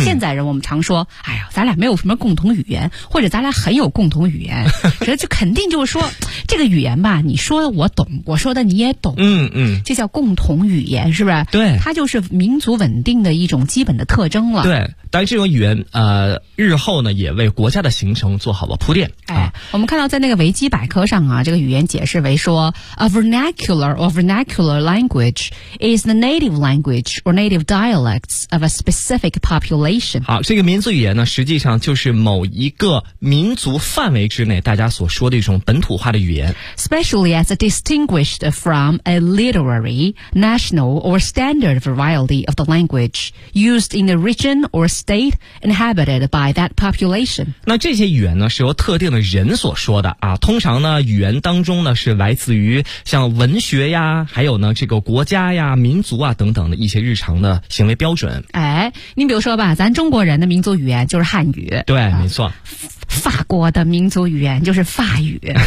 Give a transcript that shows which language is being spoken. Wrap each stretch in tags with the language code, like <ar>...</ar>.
<zh>现在人我们常说，哎呀，咱俩没有什么共同语言，或者咱俩很有共同语言，这就肯定就是说这个语言吧，你说的我懂，我说的你也懂。嗯嗯，这叫共同语言，是不是？对，它就是民族稳定的一种基本的特征了。对，但这种语言日后呢也为国家的形成做好了铺垫。哎，我们看到在那个维基百科上啊，这个语言解释为说 ，</zh> <en>a vernacular or vernacular language is the native language or native dialects of a specific population。</en> <zh>好，这个民族语言呢，实际上就是某一个民族范围之内大家所说的一种本土化的语言。</zh> <en>Especially as distinguished from a literary, national or standard variety of the language used in the region or state inhabited by that population。</en> <zh>那这些语言呢，是由特定的人所说的啊，通常呢语言当中呢是来自于像文学呀，还有呢这个国家呀、民族啊等等的一些日常的行为标准。哎，你比如说吧，咱中国人的民族语言就是汉语。对，没错。法国的民族语言就是法语。</zh>